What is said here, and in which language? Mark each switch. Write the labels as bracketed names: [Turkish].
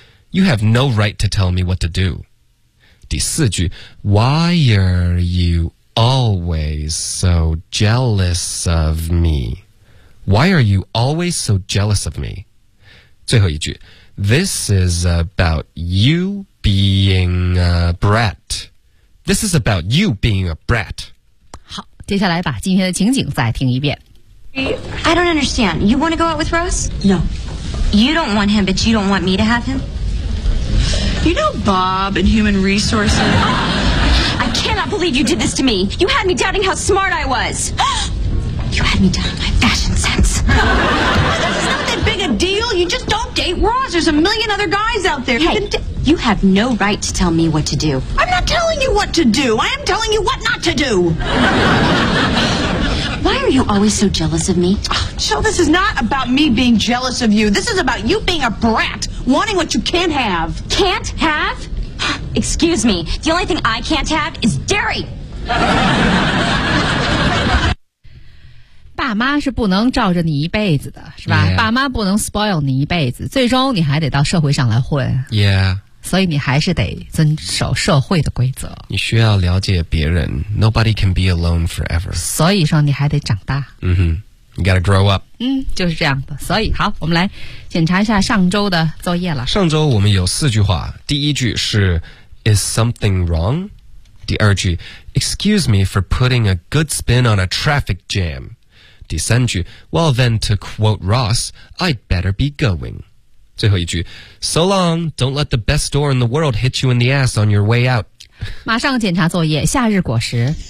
[English] You have no right to tell me what to do. [Chinese] 第四句 [English] Why are you always so jealous of me? Why are you always so jealous of me? [Chinese] 最后一句 [English] This is about you being a brat. This is about you being a brat. [Chinese] 接下来把今天的情景再听一遍。 [English] I don't understand. You want to go out with Ross? No. You don't want him, but you don't want me to have him? You know Bob and human resources? I cannot believe you did this to me. You had me doubting how smart I was. You had me doubting my fashion sense. This is not that big a deal. You just don't date Ross. There's a million other guys out there. Hey, you have no right to tell me what to do. I'm not telling you what to do. I am telling you what not to do. Why are you always so jealous of me? Jill, this is not about me being jealous of you. This is about you being a brat, wanting what you can't have. Can't have? Excuse me. The only thing I can't have is dairy. [Chinese] 爸妈是不能罩着你一辈子的，是吧？ [English] Yeah. [Chinese] 爸妈不能 spoil 你一辈子，最终你还得到社会上来混。 [English] Yeah. [Chinese] 所以你还是得遵守社会的规则，你需要了解别人。 [English] Nobody can be alone forever. [Chinese] 所以说你还得长大， [English] 嗯哼， You gotta grow up. [Chinese] 嗯，就是这样的。所以好，我们来检查一下上周的作业了。上周我们有四句话，第一句是 [English] Is something wrong? [Chinese] 第二句 [English] Excuse me for putting a good spin on a traffic jam. [Chinese] 第三句 [English] Well then to quote Ross, I'd better be going. [Chinese] 最后一句 [English] So long, don't let the best door in the world hit you in the ass on your way out. [Chinese] 马上检查作业，夏日果实。